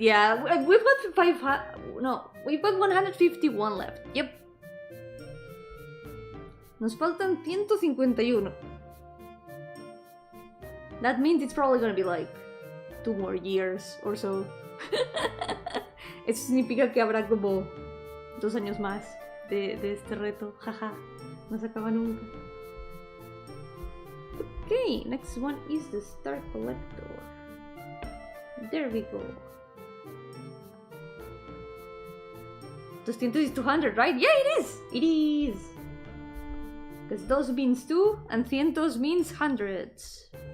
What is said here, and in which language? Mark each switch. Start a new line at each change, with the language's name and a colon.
English: Yeah, we've got 500. No, we've got 151 left. Yep.
Spanish: Nos faltan 151.
English: That means it's probably gonna be like 2 more years or so.
Spanish: Eso significa que habrá como 2 años más de este reto. Jaja, no se acaba nunca.
English: Okay, next one is the star collector. There we go. 200 is 200, right? Yeah, it is! It is! Because dos means 2 and cientos means hundreds.